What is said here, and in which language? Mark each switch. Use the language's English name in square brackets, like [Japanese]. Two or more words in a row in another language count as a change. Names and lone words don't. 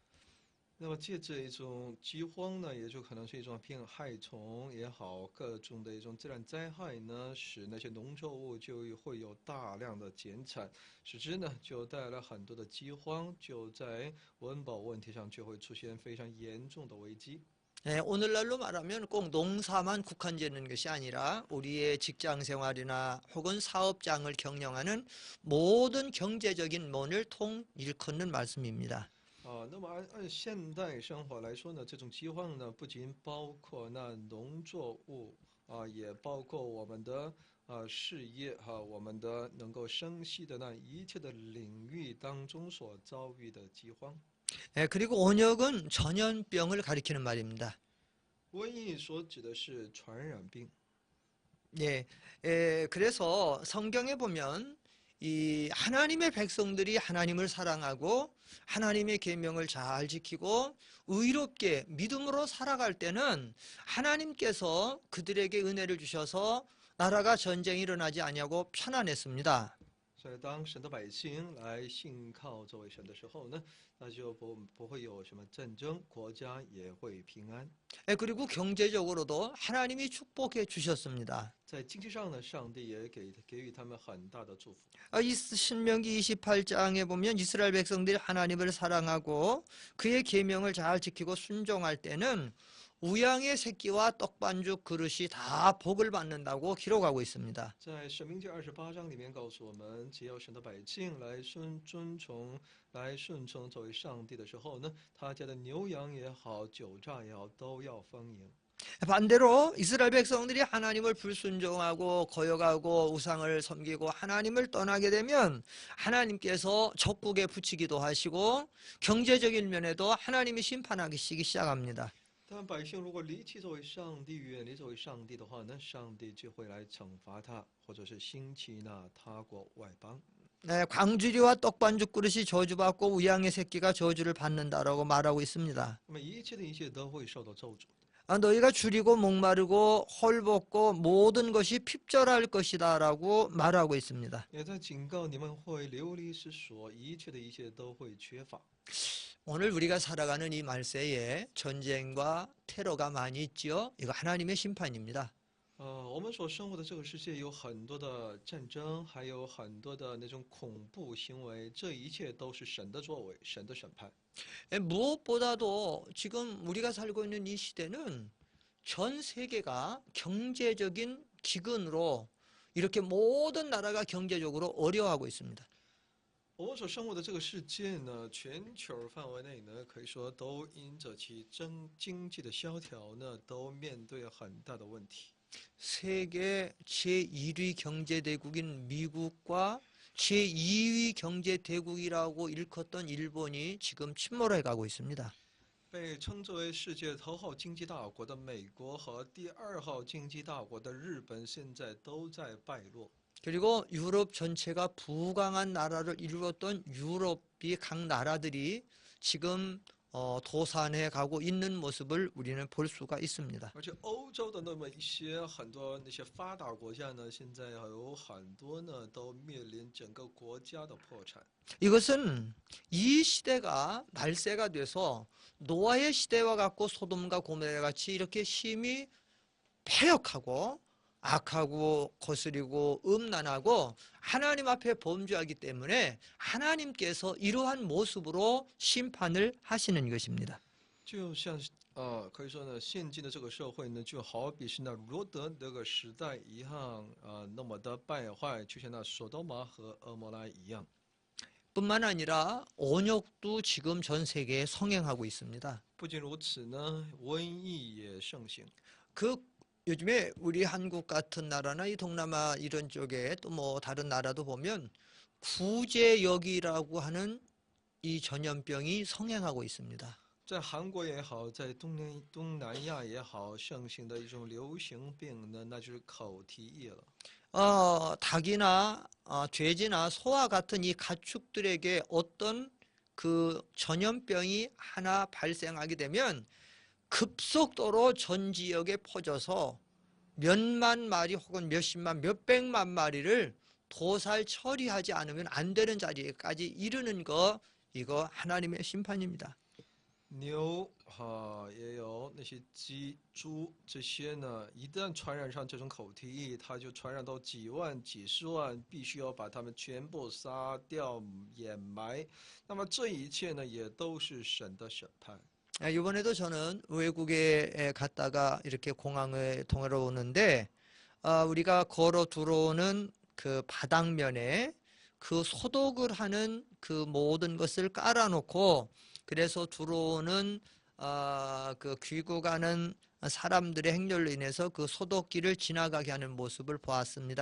[Chinese] 那么借着一种饥荒呢，也就可能是一种病害虫也好，各种的一种自然灾害呢，使那些农作物就会有大量的减产，使之呢就带来很多的饥荒，就在温饱问题上就会出现非常严重的危机。 [Korean] 오늘날로 말하면 꼭 농사만 국한되는 것이 아니라 우리의 직장 생활이나 혹은 사업장을 경영하는 모든 경제적인 면을 일컫는 말씀입니다. [Chinese] 那么按现代生活来说呢，这种饥荒呢，不仅包括那农作物也包括我们的事业我们的能够生息的那一切的领域当中所遭遇的饥荒。 [Korean] 그리고 온역은 전염병을 가리키는 말입니다. [Chinese] 瘟疫所指的是传染病。 [Korean] 그래서 성경에 보면 이 하나님의 백성들이 하나님을 사랑하고 하나님의 계명을 잘 지키고 의롭게 믿음으로 살아갈 때는 하나님께서 그들에게 은혜를 주셔서 나라가 전쟁이 일어나지 아니하고 편안했습니다. [Chinese] 所以，当神的百姓来信靠这位神的时候呢，那就不会有什么战争，国家也会平安。 [Korean] 그리고 경제적으로도 하나님이 축복해 주셨습니다. [Chinese] 在经济上呢，上帝也给予他们很大的祝福。 [Korean] 이 신명기 28장에 보면 이스라엘 백성들이 하나님을 사랑하고 그의 계명을 잘 지키고 순종할 때는 우양의 새끼와 떡반죽 그릇이 다 복을 받는다고 기록하고 있습니다. [Chinese] 在申命记28章里面告诉我们，只要神的百姓来顺从作为上帝的时候呢，他家的牛羊也好，酒榨也好，都要丰盈。 [Korean] 반대로 이스라엘 백성들이 하나님을 불순종하고 거역하고 우상을 섬기고 하나님을 떠나게 되면 하나님께서 적국에 붙이기도 하시고 경제적인 면에도 하나님이 심판하기 시작합니다. [Chinese] 但百姓如果离弃作为上帝，远离作为上帝的话呢，上帝就会来惩罚他，或者是兴起那他国外邦。 [Korean] 광주리와 떡반죽 그릇이 저주받고 우양의 새끼가 저주를 받는다라고 말하고 있습니다. [Chinese] 那么一切都会受到咒诅。 [Korean] 너희가 줄이고 목마르고 헐벗고 모든 것이 핍절할 것이다 라고 말하고 있습니다. [Chinese] 也在警告你们会流离失所，一切都会缺乏。 [Korean] 오늘 우리가 살아가는 이 말세에 전쟁과 테러가 많이 있죠. 이거 하나님의 심판입니다. [Chinese] 我们所生活的这个世界有很多的战争，还有很多的那种恐怖行为，这一切都是神的作为，神的审判。 [Korean] 무엇보다도 지금 우리가 살고 있는 이 시대는 전 세계가 경제적인 기근으로 이렇게 모든 나라가 경제적으로 어려워하고 있습니다. [Chinese] 我们所生活的这个世界呢，全球范围内呢，可以说都因着其经济的萧条呢，都面对很大的问题。 [Korean] 세계 제1위 경제대국인 미국과 제2위 경제대국이라고 일컫던 일본이 지금 침몰해 가고 있습니다. [Chinese] 被称之为世界头号经济大国的美国和第二号经济大国的日本，现在都在败落。 [Korean] 그리고 유럽 전체가 부강한 나라를 이루었던 유럽이 각 나라들이 지금 도산해 가고 있는 모습을 우리는 볼 수가 있습니다. [Chinese] 而且欧洲的那么一些很多那些发达国家呢，现在有很多呢都面临整个国家的破产。 [Korean] 이것은 이 시대가 말세가 돼서 노아의 시대와 같고 소돔과 고모라 같이 이렇게 힘이 패역하고 악하고 거스리고 음란하고 하나님 앞에 범죄하기 때문에 하나님께서 이러한 모습으로 심판을 하시는 것입니다. [Chinese] 就像是可以说呢，现今的这个社会呢，就好比是那罗德那个时代一样，那么的败坏，就像那索多玛和蛾摩拉一样。 [Korean] 뿐만 아니라 온역도 지금 전 세계에 성행하고 있습니다. [Chinese] 不仅如此呢，瘟疫也盛行。 [Korean] 그 요즘에 우리 한국 같은 나라나 이 동남아 이런 쪽에 또 뭐 다른 나라도 보면 구제역이라고 하는 이 전염병이 성행하고 있습니다. [Chinese] 在韩国也好，在东南亚也好，盛行的一种流行病呢，那就是口蹄疫了。 [Korean] 닭이나 돼지나 소와 같은 이 가축들에게 어떤 그 전염병이 하나 발생하게 되면 급속도로 전 지역에 퍼져서 몇만 마리 혹은 몇십만, 몇백만 마리를 도살 처리하지 않으면 안 되는 자리까지 이르는 거, 이거 하나님의 심판입니다. [Chinese] 牛也有那些鸡、猪这些呢，一旦传染上这种口蹄疫，它就传染到几万、几十万，必须要把它们全部杀掉、掩埋。那么这一切呢，也都是神的审判。 [Korean] 이번에도 저는 외국에 갔다가 이렇게 공항에 통화로 오는데 우리가 걸어 들어오는 그 바닥면에 그 소독을 하는 그 모든 것을 깔아놓고 그래서 들어오는 그 귀국하는 사람들의 행렬로 인해서 그 소독기를 지나가게 하는 모습을 보았습니다.